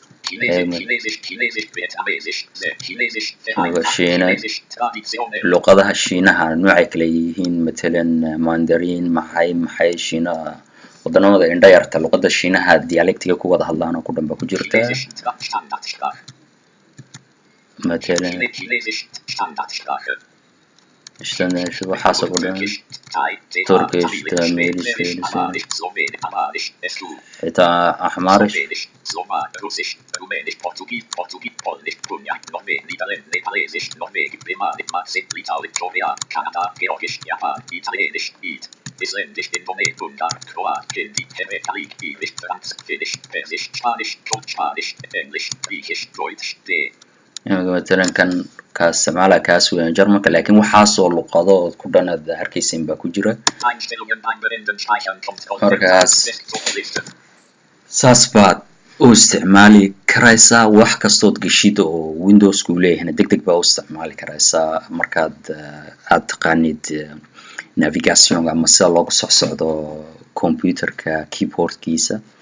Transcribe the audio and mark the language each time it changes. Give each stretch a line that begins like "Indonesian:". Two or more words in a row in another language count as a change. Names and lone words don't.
Somali: luqadaha shiinaha noocay kala yihiin matalan mandarin maxay shiinaha waddanamada indha yarta luqada shiinaha dialectiga ku wada hadlaan oo ku dhanba ku jirta matalan waxaas oo dhan Turkish, Tamilish, xitaa Axmaarish
German: Isländisch, Indonesisch, Ungarn, Kroat, Hindi, Hebräisch, Englisch, Französisch, Finnisch, Persisch, Spanisch, Spanisch, Englisch, Griechisch, Deutsch,
Somali: matalan ka isticmaala kaas weeyaan Jarmalka laakiin waxaasoo luqado oo ku dhan aad arkaysiin baa ku jira markaas saas baad u isticmaali karaysaa wax kastood geshid oo Windowsku leeyahayna degdeg baa u isticmaali karaysaa markaad aad taqaanid navigation ama sida loogu socdo computerka keyboardkiisa